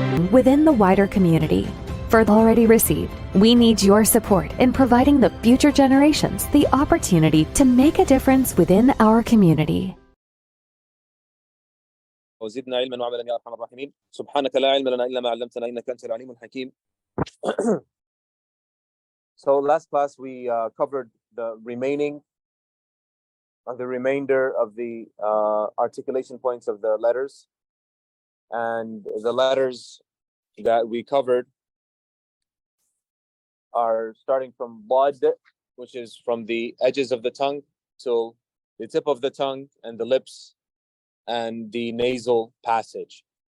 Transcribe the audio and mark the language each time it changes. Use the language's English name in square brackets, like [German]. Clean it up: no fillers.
[English] within the wider community. For the already received, we need your support in providing the future generations the opportunity to make a difference within our community. [Arabic] وزدنا علما وعملا يا ارحم الراحمين سبحانك لا علم لنا الا ما علمتنا انك انت العليم الحكيم. [English] So last class we covered the remainder of the articulation points of the letters, and the letters that we covered are starting from Bad, which is from the edges of the tongue till the tip of the tongue and the lips and the nasal passage.